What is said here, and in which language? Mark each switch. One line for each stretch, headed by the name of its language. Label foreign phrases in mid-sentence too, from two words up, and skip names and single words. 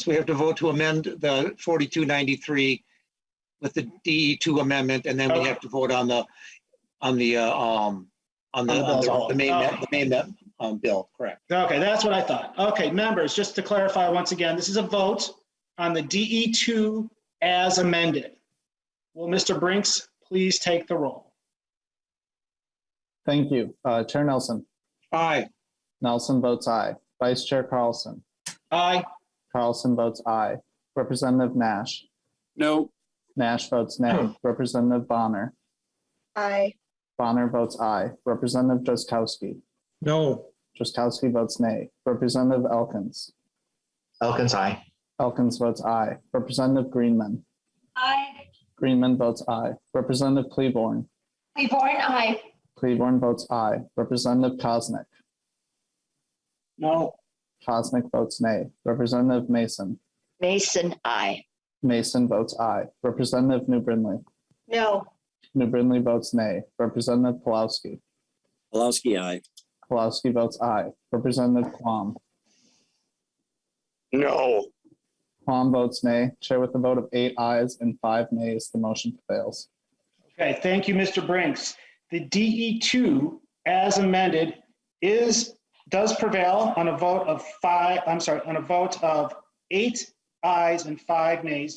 English: We have to vote to amend the 4293 with the DE2 amendment, and then we have to vote on the main bill. Correct. Okay, that's what I thought. Okay, members, just to clarify once again, this is a vote on the DE2 as amended. Will Mr. Brinks please take the roll? Thank you. Chair Nelson. Aye. Nelson votes aye. Vice Chair Carlson. Aye. Carlson votes aye. Representative Nash. No. Nash votes nay. Representative Bonner. Aye. Bonner votes aye. Representative Drazkowski. No. Drazkowski votes nay. Representative Elkins. Elkins, aye. Elkins votes aye. Representative Greenman. Aye. Greenman votes aye. Representative Cleaborn. Cleaborn, aye. Cleaborn votes aye. Representative Kosnick. No. Kosnick votes nay. Representative Mason. Mason, aye. Mason votes aye. Representative New Brindley. No. New Brindley votes nay. Representative Pulowski. Palowski, aye. Palowski votes aye. Representative Quam. No. Quam votes nay. Chair with a vote of 8 ayes and 5 nays, the motion prevails. Okay, thank you, Mr. Brinks. The DE2 as amended does prevail on a vote of 8 ayes and 5 nays.